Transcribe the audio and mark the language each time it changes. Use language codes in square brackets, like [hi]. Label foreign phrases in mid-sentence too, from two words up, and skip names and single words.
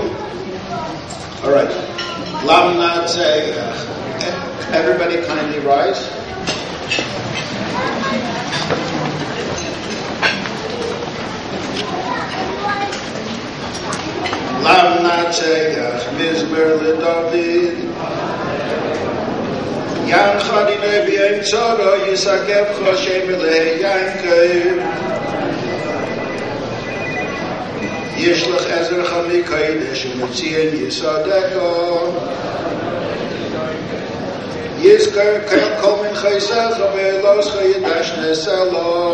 [en] All right. [he] למנצח, [en] everybody kindly rise. [he] למנצח, מזמור לדוד. יענך ה' ביום צרה ישגבך שם אלהי יעקב ישלח עזרך מקדש ומציון יסעדך יזכר כל מנחתך ועולתך ידשנה סלה